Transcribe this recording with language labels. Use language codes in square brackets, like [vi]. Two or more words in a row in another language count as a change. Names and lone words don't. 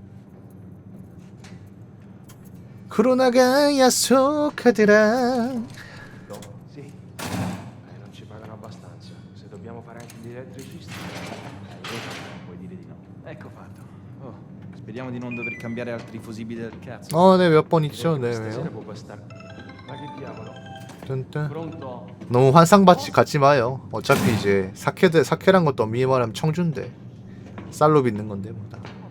[ko] 코로나가 야속하더라. [it] Sì. Non ci pagano abbastanza. Se dobbiamo fare anche gli elettricisti, puoi dire di no. Ecco fatto. Oh, speriamo di non dover cambiare altri fusibili del cazzo. [ko] 네 몇 번 있죠. 네 [it] Stasera [ko] 왜요? [it] può bastare. Ma che diavolo? [ko] 짠짠. [it] Pronto? [ko] 너무 환상받지 갖지 마요. 어차피 이제 사케란 것도 엄밀히 말하면 청주인데 쌀로 빚는 건데 뭐 다.